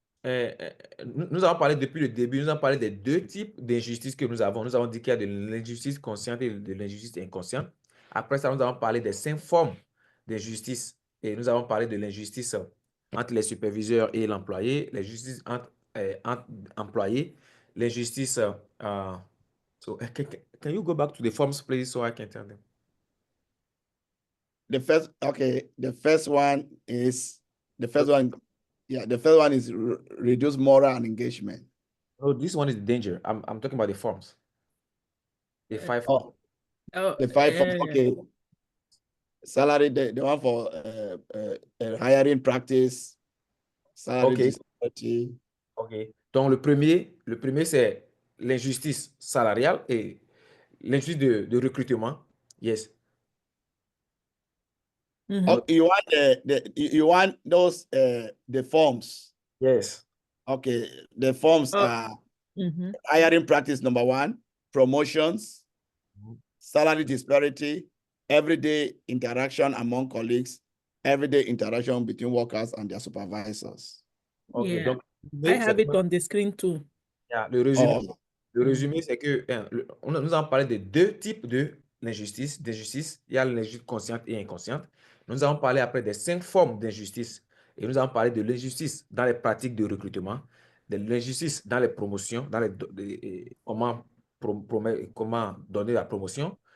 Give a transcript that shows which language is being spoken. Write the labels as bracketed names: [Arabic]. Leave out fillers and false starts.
[French] Nous avons parlé depuis le début, nous avons parlé des 2 types d'injustices que nous avons. Nous avons dit qu'il y a de l'injustice consciente et de l'injustice inconsciente. Après ça, nous avons parlé des 5 formes d'injustice Et nous avons parlé de l'injustice entre les superviseurs et l'employé, l'injustice entre employés, l'injustice. [English] So, can you go back to the forms, please, so I can tell them? The first one is the first one. Yeah, the first one is reduce moral and engagement. No, this one is the danger. I'm talking about the forms. The 5 forms. The 5 forms. Okay. Salary, the one for hiring practice, salary disparity. OK. [French] Donc, le premier c'est l'injustice salariale et l'injustice de recrutement. [English] Yes. Oh, you want those the forms. Yes. Okay. The forms are hiring practice number 1, promotions, salary disparity, everyday interaction among colleagues, everyday interaction between workers and their supervisors. Okay. Yeah. [French] Donc, [English] I have it on the screen too. [French] Yeah, le résumé, [English] Oh. [French] le résumé c'est que nous avons parlé de 2 types d'injustice. Il y a l'injustice consciente et inconsciente. Nous avons parlé après des 5 formes d'injustice. Et nous avons parlé de l'injustice dans les pratiques de recrutement, de l'injustice dans les promotions, dans comment donner la promotion.